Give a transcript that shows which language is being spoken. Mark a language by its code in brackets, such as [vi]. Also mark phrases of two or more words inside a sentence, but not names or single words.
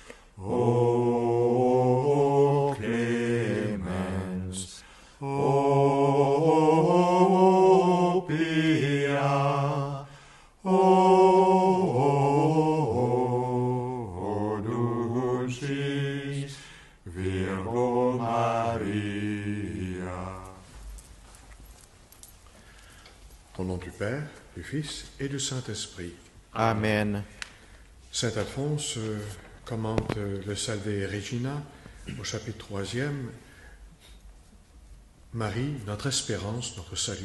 [la] O clemens, o pia, o dulcis Virgo Maria. [fr] Au nom du Père, du Fils et du Saint-Esprit. Amen. Saint Alphonse commente le Salve Regina au chapitre 3e. Marie, notre espérance, notre salut.